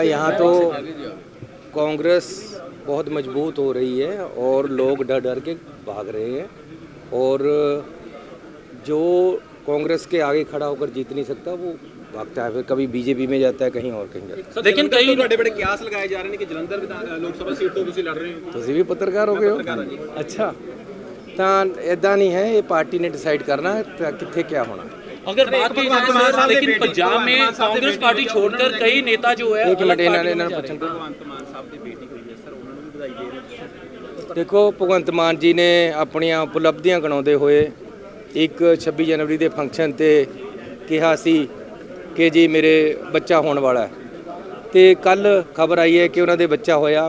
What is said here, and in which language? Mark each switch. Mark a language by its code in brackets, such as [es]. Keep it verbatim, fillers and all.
[hi] यहाँ तो कांग्रेस बहुत मजबूत हो रही है और लोग डर डर के भाग रहे हैं और जो कांग्रेस के आगे खड़ा होकर जीत नहीं सकता वो भागता है, फिर कभी बीजेपी में जाता है, कहीं और कहीं जाता है। लेकिन कई बड़े बड़े कयास लगाए जा रहे हैं कि जलंधर लोकसभा सीट तो [pa] ਤੁਸੀਂ ਲੜ ਰਹੇ ਹੋ। ਤੁਸੀਂ ਵੀ ਪੱਤਰਕਾਰ ਹੋ ਗਏ ਹੋ? ਅੱਛਾ, ਤਾਂ ਇਦਾਂ ਨਹੀਂ ਹੈ, ਇਹ ਪਾਰਟੀ ਨੇ ਡਿਸਾਈਡ ਕਰਨਾ ਕਿੱਥੇ ਕਿਆ ਹੋਣਾ। [hi] अगर बात की जाए सर, लेकिन पंजाब में कांग्रेस पार्टी छोड़कर कई नेता जो है एक मिनट इन्होंने इन्होंने पूछन को देखो भगवंत मान जी ने [pa] ਆਪਣੀਆਂ ਉਪਲਬਧੀਆਂ ਗਿਣਾਉਂਦੇ ਹੋਏ ਇੱਕ ਛੱਬੀ ਜਨਵਰੀ ਦੇ ਫੰਕਸ਼ਨ ਤੇ ਕਿਹਾ ਸੀ ਕਿ ਜੀ ਮੇਰੇ ਬੱਚਾ ਹੋਣ ਵਾਲਾ ਤੇ ਕੱਲ ਖਬਰ ਆਈ ਹੈ ਕਿ ਉਹਨਾਂ ਦੇ ਬੱਚਾ ਹੋਇਆ।